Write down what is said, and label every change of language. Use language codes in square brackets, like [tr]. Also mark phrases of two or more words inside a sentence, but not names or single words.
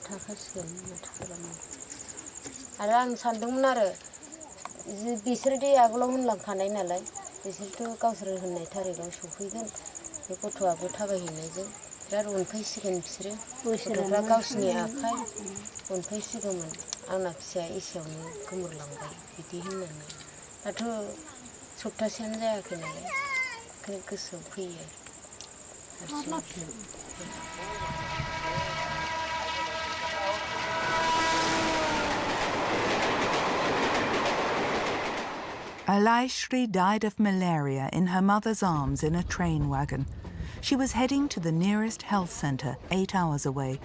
[brx] थाखासिगोन माथो खालामनो आरो आं सानदोंमोन आरो बिसोरदि आगोलाव होनलांखानाय नालाय बिसोरथ' गावसोर होननाय थारिखआव सफैगोन बे गथ'आबो थाबायहैनायजों बिराद अनफैसिगोन बिसोरो गथ'फ्रा गावसिनि आखाइ अनफैसिगौमोन आंना फिसाया एसेयावनो गोमोरलांबाय बिदि होननानै दाथ' सप्तासेयानो जायाखै नालाय ओंखायनो गोसोआव फैयो [en] Alaishri died of malaria in her mother's arms in a train wagon. She was heading to the nearest health centre 8 hours away.